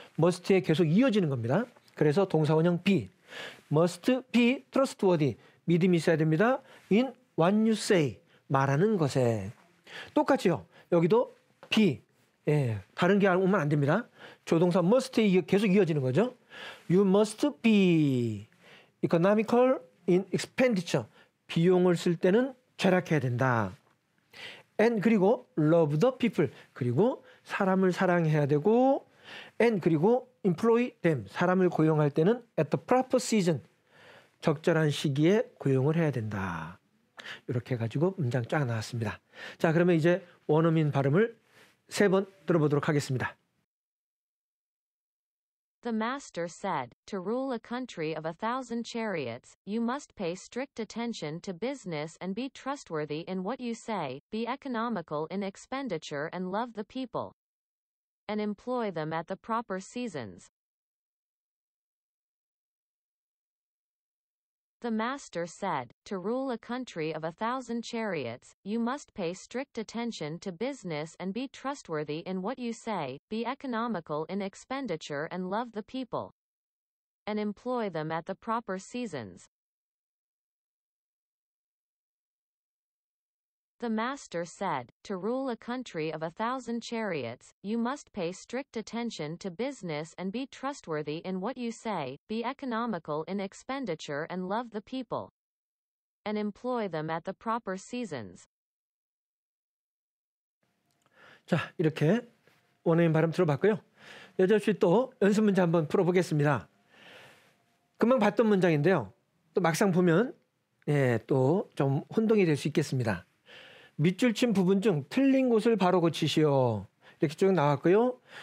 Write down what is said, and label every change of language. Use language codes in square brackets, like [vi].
[ko] must에 계속 이어지는 겁니다. 그래서 동사원형 be. [en] must be trustworthy. [ko] 믿음이 있어야 됩니다. [en] in what you say. [ko] 말하는 것에. 똑같이요. 여기도 be. 예, 다른 게 오면 안 됩니다. 조동사 must에 계속 이어지는 거죠. [en] You must be economical in expenditure. [ko] 비용을 쓸 때는 절약해야 된다. [en] and [ko] 그리고 [en] love the people. [ko] 그리고 사람을 사랑해야 되고 and 그리고 [en] employ them. [ko] 사람을 고용할 때는 [en] at the proper season. [ko] 적절한 시기에 고용을 해야 된다. 이렇게 해가지고 문장 쫙 나왔습니다. 자, 그러면 이제 원어민 발음을 3번 들어보도록 하겠습니다. [en] The master said, to rule a country of 1,000 chariots, you must pay strict attention to business and be trustworthy in what you say, be economical in expenditure and love the people, and employ them at the proper seasons. The master said, to rule a country of 1,000 chariots, you must pay strict attention to business and be trustworthy in what you say, be economical in expenditure and love the people, and employ them at the proper seasons. The master said, to rule a country of 1,000 chariots, you must pay strict attention to business and be trustworthy in what you say, be economical in expenditure and love the people, and employ them at the proper seasons. [ko] 자, 이렇게 원어민 발음 들어봤고요. 여자없이 또 연습 문제 한번 풀어보겠습니다. 금방 봤던 문장인데요. 또 막상 보면 또 좀 혼동이 될 수 있겠습니다. 밑줄 친 부분 중 틀린 곳을 바로 고치시오. 이렇게 쭉 나왔고요.